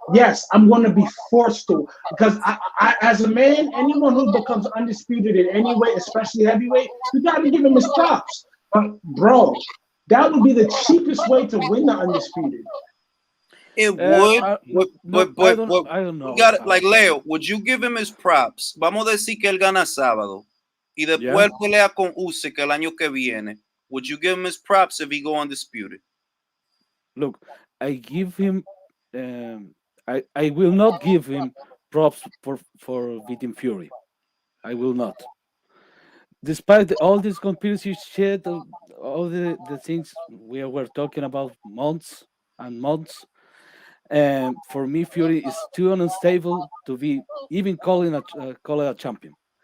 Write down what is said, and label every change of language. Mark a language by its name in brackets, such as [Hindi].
[English] Yes, I'm going to be forced to because as a man, anyone who becomes undisputed in any way, especially heavyweight, you got to give him his props. But bro, that would be the cheapest way to win the undisputed. It would, I don't know. you got it. Like, Leo, would you give him his props? [Spanish] Vamos a decir que él gana sábado y después él pelea con Usyk el año que viene. [English] Would you give him his props if he go undisputed? Look, I give him. I will not give him props for beating Fury. I will not. Despite all this conspiracy shit, all the things we were talking about months and months, for me, Fury is too unstable to be even call it a champion.